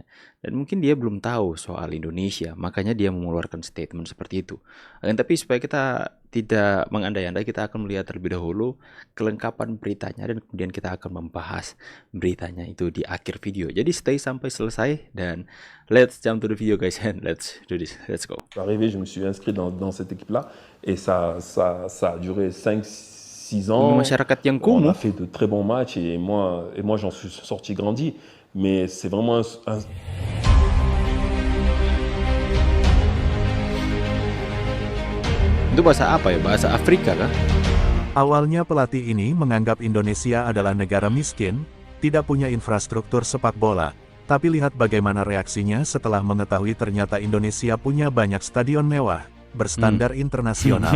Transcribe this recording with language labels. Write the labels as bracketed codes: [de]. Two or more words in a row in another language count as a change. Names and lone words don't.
[id] Dan mungkin dia belum tahu soal Indonesia, makanya dia mengeluarkan statement seperti itu. Tapi supaya kita tidak mengandai-andai, kita akan melihat terlebih dahulu kelengkapan beritanya dan kemudian kita akan membahas beritanya itu di akhir video. Jadi stay sampai selesai dan [en] let's jump to the video guys and let's do this. Let's go. [fr] Arrivé, je me suis inscrit dans cette équipe-là et ça a duré 5-6 ans. [id] Masyarakat yang [fr] On a [id] kumuh. [fr] fait de très bons matchs et moi j'en suis sorti grandi. Mais c'est vraiment [id] Itu bahasa apa ya? Bahasa Afrika kah? Awalnya pelatih ini menganggap Indonesia adalah negara miskin, tidak punya infrastruktur sepak bola. Tapi lihat bagaimana reaksinya setelah mengetahui ternyata Indonesia punya banyak stadion mewah, berstandar internasional.